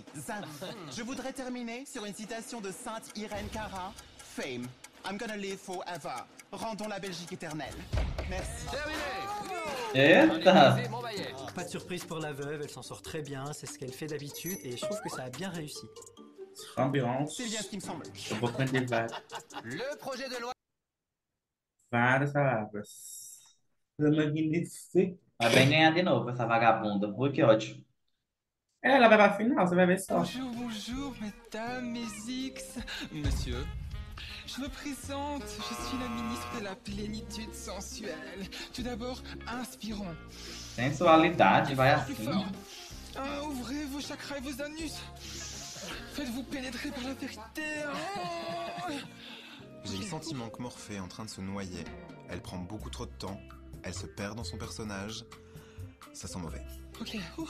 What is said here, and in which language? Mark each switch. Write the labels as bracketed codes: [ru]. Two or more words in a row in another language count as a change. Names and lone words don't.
[fr] Je voudrais terminer sur une citation de Sainte Irène Cara. [en] Fame, I'm gonna live forever. [fr] Rendons la Belgique éternelle. Merci. [pt] Eita! [fr] Mon baillet. Pas de surprise pour la veuve, elle s'en sort très bien, c'est ce qu'elle fait d'habitude et je trouve que ça a bien réussi. Ambiance. C'est bien ce qui me semble. [pt] Eu vou aprender [fr] Le projet de loi. [pt] várias palavras. Magnifique. Vai bem ganhar de novo essa vagabunda. Ui, que ódio. Ela vai pra final, você vai ver só. [fr] Bonjour, bonjour, mesdames, mes X, monsieur. Je me présente, je suis la ministre de la plénitude sensuelle. Tout d'abord, inspirons. [pt] Sensualidade, vai [fr] Plus [pt] assim. [fr] fort. Ouvrez vos chakras et vos anus. Faites-vous pénétrer par la vérité. Oh. J'ai le sentiment que Morphée est en train de se noyer. Elle prend beaucoup trop de temps. Elle se perd dans son personnage. Ça sent mauvais. Ok.